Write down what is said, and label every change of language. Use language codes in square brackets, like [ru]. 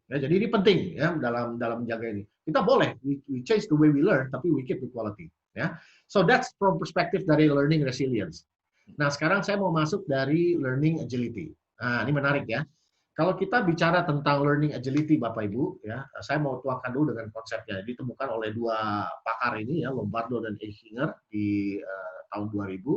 [id] Ya, jadi ini penting ya dalam menjaga ini. Kita boleh [en] we change the way we learn, tapi we keep the quality. Ya, so that's from perspective dari learning resilience. [id] Nah, sekarang saya mau masuk dari learning agility. Nah, ini menarik ya. Kalau kita bicara tentang learning agility, Bapak Ibu, ya, saya mau tuangkan dulu dengan konsepnya. Ditemukan oleh dua pakar ini, ya, Lombardo dan Eichinger di tahun 2000.